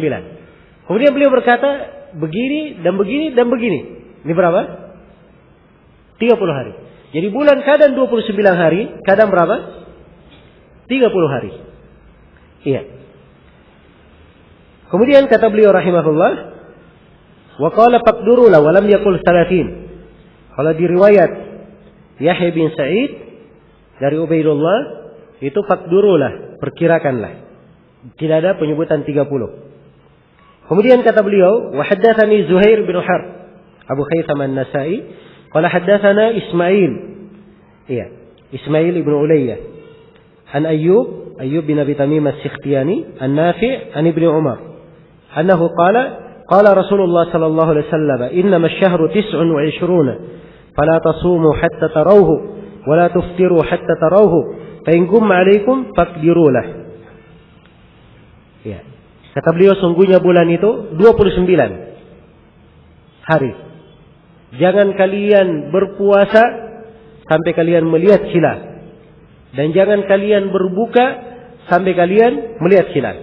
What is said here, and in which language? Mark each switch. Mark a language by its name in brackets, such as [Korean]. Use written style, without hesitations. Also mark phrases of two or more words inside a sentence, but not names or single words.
[Indonesian] Kemudian beliau berkata, begini, dan begini, dan begini. Ini berapa? 30 hari. Jadi bulan kadang 29 hari, kadang berapa? 30 hari. Iya. Kemudian kata beliau rahimahullah, [Arabic] وقال فاقدروا له ولم يقل 30. [Indonesian] Kalau di riwayat Yahya bin Sa'id dari Ubaidullah, itu faqdurulah, perkirakanlah. Tidak ada penyebutan 30. Kemudian kata beliau, [Arabic] وحدثني زهير بن حرب أبو هيثم النسائي قال حدثنا إسماعيل. [Indonesian] Iya, Ismail ibn Ulayyah. [Arabic] عن أيوب بن أبي تميم السختياني عن نافع عن ابن عمر. أنه قال رسول الله صلى الله عليه وسلم إنما الشهر 29. فلا تصوموا حتى تروه ولا تفطروا حتى تروه فإن غم عليكم فاقدروا له. [Indonesian] Ya. Kata beliau, sungguhnya bulan itu 29 hari. Jangan kalian berpuasa sampai kalian melihat hilal, dan jangan kalian berbuka sampai kalian melihat hilal.